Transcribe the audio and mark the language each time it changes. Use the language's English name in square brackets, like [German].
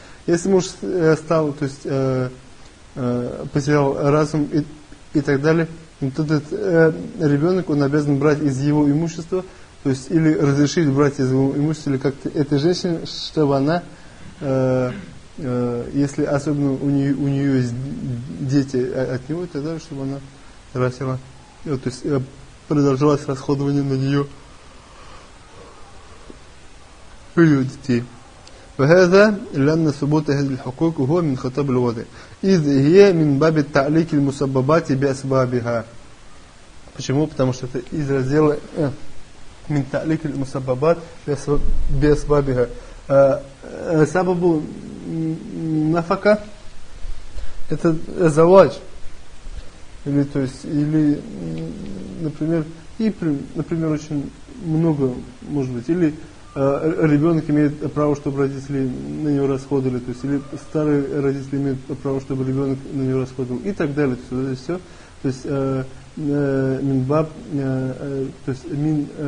[Russian] Если муж стал, то есть потерял разум и так далее, то этот ребенок, он обязан брать из его имущества, то есть или разрешить брать из его имущества, или как-то этой женщине, чтобы она если особенно у нее есть дети от него, тогда чтобы она тратила, то есть продолжалось расходование на нее ее детей. [Arabic] وهذا لأن ثبوت هذه الحقوق هو من خطاب الوضع إذ هي من باب التعليق المسببات بأسبابها. [Russian] Почему? Потому что это из раздела من تعليق المسببات بأسبابها. سبب نفقة это زواج или то есть или например и например очень много может быть или ребенок имеет право, чтобы родители на него расходовали, то есть или старые родители имеют право, чтобы ребенок на него расходовал и так далее, то есть это все, то есть минбаб, то есть мин